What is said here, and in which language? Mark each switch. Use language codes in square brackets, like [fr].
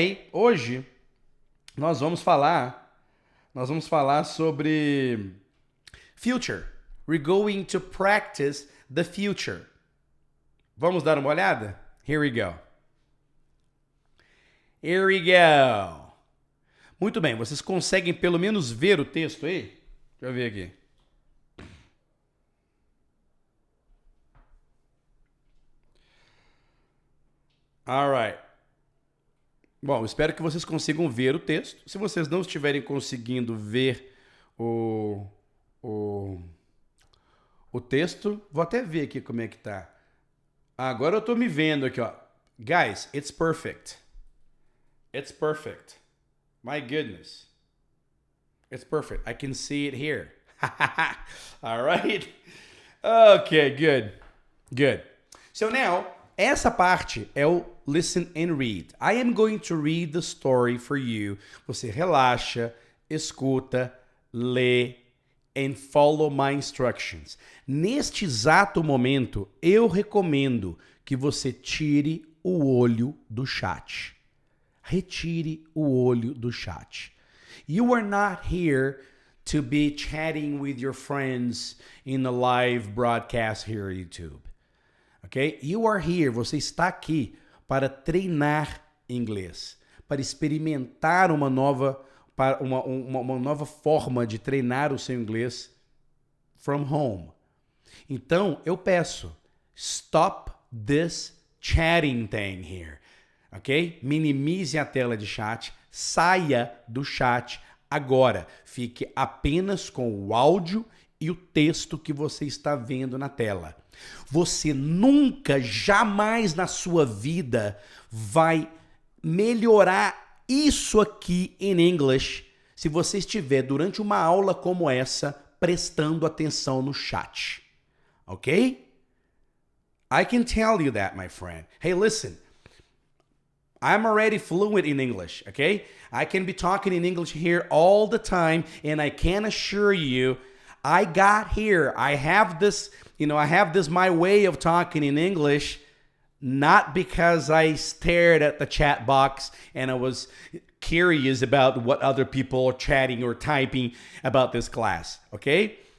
[pt] Hoje, nós vamos falar sobre future. [en] We're going to practice the future. [pt] Vamos dar uma olhada? [en] Here we go. Here we go. [pt] Muito bem, vocês conseguem pelo menos ver o texto aí? Deixa eu ver aqui. Alright. Bom, espero que vocês consigam ver o texto. Se vocês não estiverem conseguindo ver o texto, vou até ver aqui como é que tá. Agora eu tô me vendo aqui, ó. [en] Guys, it's perfect. It's perfect. My goodness. It's perfect. I can see it here. All right? Okay, good. Good. [pt] So now, essa parte é o listen and read. [en] I am going to read the story for you. [pt] Você relaxa, escuta, lê [en] and follow my instructions. [pt] Neste exato momento, eu recomendo que você tire o olho do chat. Retire o olho do chat. [en] You are not here to be chatting with your friends in a live broadcast here on YouTube. Okay? You are here, [pt] você está aqui para treinar inglês, para experimentar uma nova forma de treinar o seu inglês [en] from home. [pt] Então, eu peço, [en] stop this chatting thing here. [pt] Ok? Minimize a tela de chat, saia do chat agora. Fique apenas com o áudio e o texto que você está vendo na tela. Você nunca, jamais na sua vida vai melhorar isso aqui em English se você estiver durante uma aula como essa prestando atenção no chat. [en] Ok? I can tell you that, my friend. Hey, listen. I'm already fluent in English, okay? I can be talking in English here all the time, and I can assure you, I got here. I have this my way of talking in English, not because I stared at the chat box and I was curious about what other people are chatting or typing about this class, okay?